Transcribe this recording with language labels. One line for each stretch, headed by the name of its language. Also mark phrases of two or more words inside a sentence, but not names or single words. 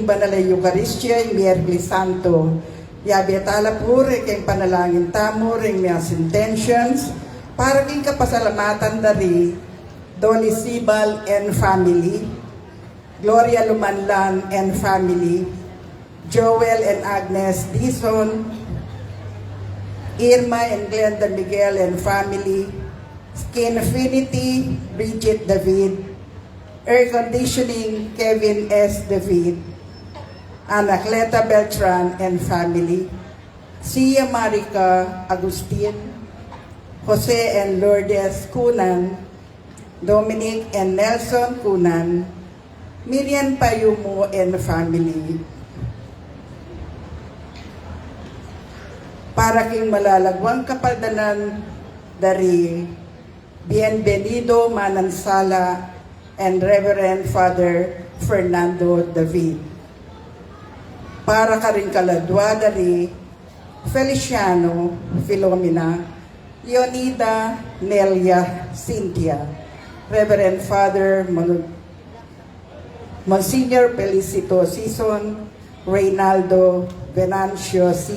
Pampanga: banalay Eucharistia, Miyerkules Santo, yabiatala po rin kay panalangin tamo rin miyas intentions, para king kapasalamatan dari, Dolly Sibal
English: and family,
Pampanga: Gloria Lumanlan
English: and family,
Pampanga: Joel and Agnes Dison, Irma and Glenda Miguel
English: and family,
Pampanga: Skin Affinity, Bridget David, Air Conditioning, Kevin S. David, Anacleta Beltran
English: and family,
Pampanga: Sia Marica Agustin, Jose and Lourdes Cunan, Dominic and Nelson Cunan, Miriam Payumo
English: and family.
Pampanga: Para king malalagwang kapaldanan dari Bienvenido Manansala and Reverend Father Fernando David. Para ka rin kaladwa dari Feliciano Filomena, Leonida Nelia Cynthia, Reverend Father Monsignor Felicito Sison, Reynaldo Venancio C.